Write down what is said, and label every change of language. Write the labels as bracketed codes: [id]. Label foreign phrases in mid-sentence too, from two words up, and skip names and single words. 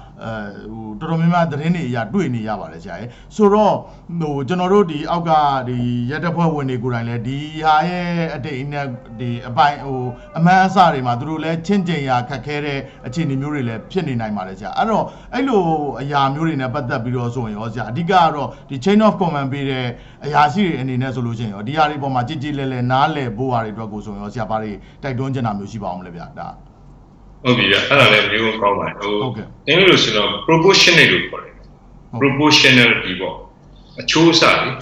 [my] တော်တော်များများသတင်းတွေအရာတွေ့နေရပါတယ်ဆရာရဲ့ဆိုတော့ကျွန်တော်တို့ဒီအောက်ကဒီရက်တပ်ဖွဲ့ဝင်တွေကိုယ်တိုင်လည်းဒီဟာရဲ့အတိတ်အနက်ဒီအပိုင်းအမှန်အစတွေမှာသူတို့လည်းချင်းကျင်ရာခက်ခဲတဲ့အခြေအနေမျိုးတွေလည်းဖြစ်နေနိုင်ပါတယ်ဆရာအဲ့တော့အဲ့လိုအရာမျိုးတွေနဲ့ပတ်သက်ပြီးတော့ဆိုရင်ရောဆရာအဓိကကတော့ဒီ [en] chain of command [my] ပေးတဲ့အရာရှိတွေအနေနဲ့ဆိုလို့ရှိရင်ရောဒီဟာတွေပေါ်မှာကြည်ကြည်လဲလဲနားလဲဘိုးဟာတွေအတွက်ကိုဆိုရင်ရောဆရာဘာတွေတိုက်တွန်းချင်တာမျိုးရှိပါအောင်လဲဗျာဒါ ဟုတ်ပြီဗျအဲ့ဒါလည်းမျိုးကောင်းပါတယ်အင်္ဂလိပ်လိုဆိုတော့ proportionate လို့ခေါ်တယ် proportionality ပေါ့အချိုးအစားလေ